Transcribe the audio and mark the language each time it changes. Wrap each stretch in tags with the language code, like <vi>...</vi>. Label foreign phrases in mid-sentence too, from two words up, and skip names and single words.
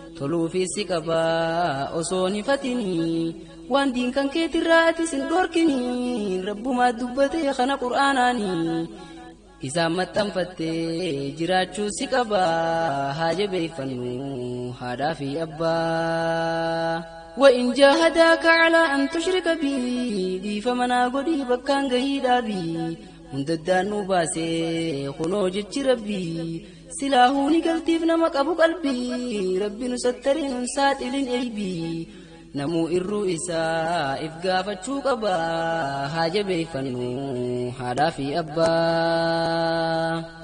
<om>Toluufis si qabaa osoo ni fatinii. Waan diin kan keetirraa ati sin dhorkinii. Rabbumaa dubbatee kana qur'aanaanii. Isaan maxxanfattee jiraachuu si qabaa. Haa jabeeffannu haadhaa fi abbaa.</om> <ar>وإن جاهداك على أن تشرك بي،</ar> <om>dhiifa manaa godhii bakkaan gahii dhaabii. Hundaddaan nu baasee kunoo jechi Rabbii. Silaahuu ni galtiif nama qabu qalbii. Rabbi nu sattaree nun saaxilin eeybii. Namuu irruu isaa if gaafachuu qaba. Haa jabeeffannu haadhaa fi abbaa.</om>